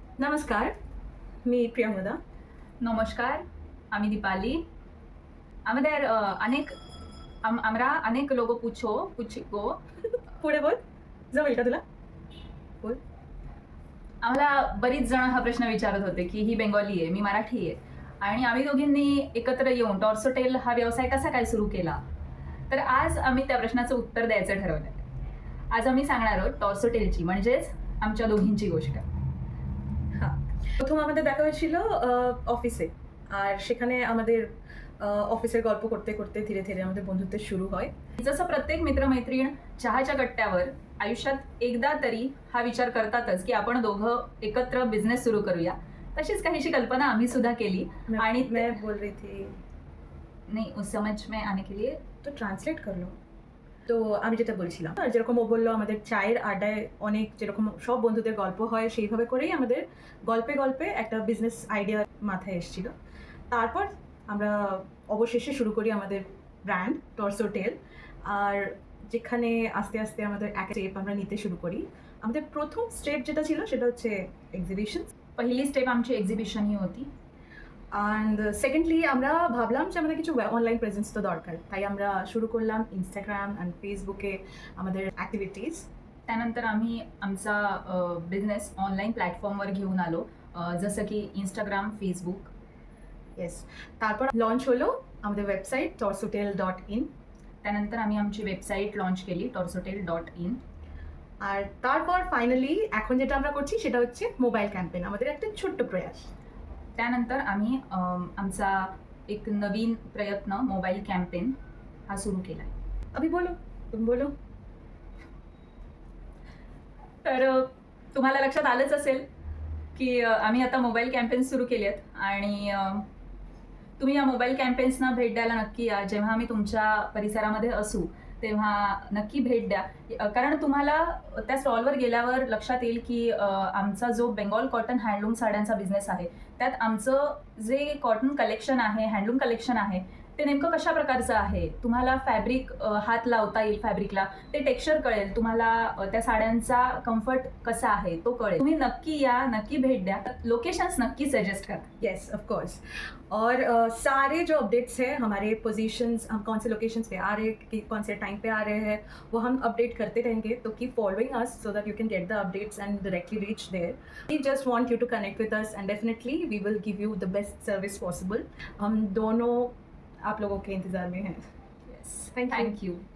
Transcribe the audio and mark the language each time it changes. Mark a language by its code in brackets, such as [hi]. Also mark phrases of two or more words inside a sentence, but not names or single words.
[mr] नमस्कार, मी प्रियंवदा. नमस्कार, आम्ही दीपाली. [bn] আমাদের আমরা [hi] अनेक लोग पूछो [mr] पुढे बोल. जमेल का तुला? बोल. आम्हाला बरीच जण हा प्रश्न विचारत होते की ही बेंगॉली आहे, मी मराठी आहे आणि आम्ही दोघींनी एकत्र येऊन टॉर्सोटेल हा व्यवसाय कसा काय सुरू केला. तर आज आम्ही त्या प्रश्नाचं उत्तर द्यायचं ठरवलंय. आज आम्ही सांगणार आहोत टॉर्सोटेलची म्हणजेच आमच्या दोघींची गोष्ट. [bn] হ্যাঁ, প্রথম আমাদের দেখা হয়েছিল অফিসে। আর সেখানে আমাদের অফিসের গল্প করতে করতে ধীরে ধীরে আমাদের বন্ধুত্ব শুরু হয়। [mr] जसं प्रत्येक मित्रमैत्रीण चहाच्या कट्ट्यावर आयुष्यात एकदा तरी हा विचार करतातच की आपण दोघं एकत्र बिझनेस सुरू करूया, तशीच काहीशी कल्पना आम्ही सुद्धा केली. आणि [hi] मैं बोल रही थी नहीं उस समझ में आने के लिए [bn] তো ট্রান্সলেট করলো। তো আমি যেটা বলছিলাম, যেরকম ও বললো আমাদের চায়ের আড্ডায় অনেক যেরকম সব বন্ধুদের গল্প হয় সেইভাবে করেই আমাদের গল্পে গল্পে একটা [en] business idea [bn] মাথায় এসেছিল। তারপর আমরা অবশেষে শুরু করি আমাদের ব্র্যান্ড টর্সোটেল। আর যেখানে আস্তে আস্তে আমাদের এক স্টেপ আমরা নিতে শুরু করি। আমাদের প্রথম স্টেপ যেটা ছিল সেটা হচ্ছে এক্সিবিশন। [mr] पहिली स्टेप आमची एक्झिबिशन ही होती. [en] And secondly [bn] আমরা ভাবলাম যে আমাদের কিছু [en] online presence [bn] তো দরকার, তাই আমরা শুরু করলাম ইনস্টাগ্রাম অ্যান্ড ফেসবুকে আমাদের ॲक्टिव्हिटीज। [mr] त्यानंतर आम्ही आमचा बिझनेस [en] online platformवर [mr] घेऊन आलो, जसं की इंस्टाग्राम, फेसबुक. येस, [bn] তারপর লঞ্চ হলো আমাদের ওয়েবসাইট torsotel.in। [mr] त्यानंतर आम्ही आमची [en] website launch [mr] केली torsotel.in. [bn] আর তারপর ফাইনালি এখন যেটা আমরা করছি সেটা হচ্ছে [en] mobile campaign, [bn] আমাদের একটা ছোট্ট প্রয়াস। [mr] त्यानंतर आम्ही आमचा एक नवीन प्रयत्न [en] mobile campaign [mr] हा सुरू केला आहे. [hi] अभी बोलो, तुम बोलो. [mr] तर तुम्हाला लक्षात आलंच असेल की आम्ही आता [en] mobile campaigns [mr] सुरू केले आहेत आणि तुम्ही या [en] mobile campaignsना [mr] भेट द्यायला नक्की या. जेव्हा आम्ही तुमच्या परिसरामध्ये असू तेव्हा नक्की भेट द्या, कारण तुम्हाला त्या स्टॉलवर गेल्यावर लक्षात येईल की आमचा जो [en] Bengal cotton handloom [mr] साड्यांचा बिझनेस आहे त्यात आमचं जे [en] cotton collection [mr] आहे, [en] handloom collection [mr] आहे, ते नेमकं कशा प्रकारचं आहे. तुम्हाला फॅब्रिक हात लावता येईल, फॅब्रिकला ते टेक्स्चर कळेल, तुम्हाला त्या साड्यांचा कम्फर्ट कसा आहे तो कळेल. तुम्ही नक्की या, नक्की भेट द्या. लोकेशन्स नक्की सजेस्ट करा. [en] Yes of course. [hi] और सारे जो अपडेट्स हैं हमारे पोजीशंस, हम कौन से लोकेशंस पे आ रहे हैं, कौन से टाइम पे आ रहे हैं, वो हम अपडेट करते रहेंगे. [en] तो keep following us so that you can get the updates and directly reach there. We just want you to connect with us and definitely we will give you the best service possible. [hi] हम दोनों आप लोगों के इंतज़ार में हैं. [en] येस, Thank you. थँक्यू.